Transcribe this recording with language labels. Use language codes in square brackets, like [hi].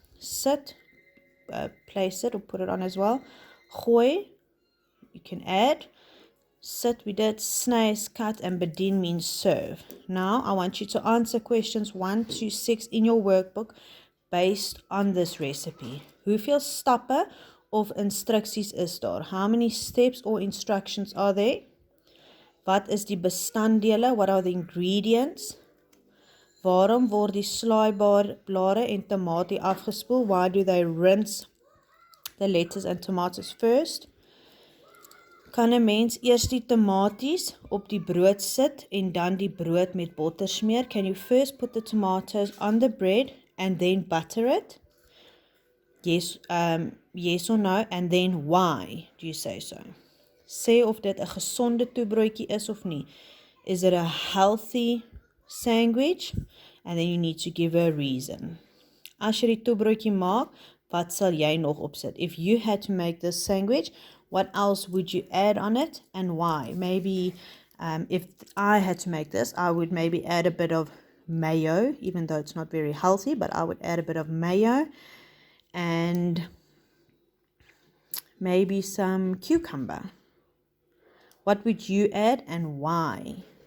[en] Sit, place it or put it on as well. Gooi, you can add. Sit, we did. Sny is cut, and bedien means serve. Now, I want you to answer questions 1 to 6 in your workbook based on this recipe. [af] Hoeveel stappe of instruksies is daar? [en] How many steps or instructions are there? [af] Wat is die bestanddele? [en] What are the ingredients? [af] Waarom word die slaaiblare en tamatie afgespoel? [en] Why do they rinse the lettuce and tomatoes first? [af] Kan 'n mens eers die tomaties op die brood sit en dan die brood met botter smeer? [en] Can you first put the tomatoes on the bread and then butter it? Yes or no? And then why do you say so? [af] Sê of dit 'n gesonde toebroodjie is of nie. [en] Is it a healthy sandwich? And then you need to give a reason. [af] As jy die toebroodjie maak, wat sal jy nog opsit? [en] If you had to make this sandwich, what else would you add on it and why? Maybe If I had to make this, I would maybe add a bit of mayo, even though it's not very healthy, but I would add a bit of mayo and maybe some cucumber. What would you add and why?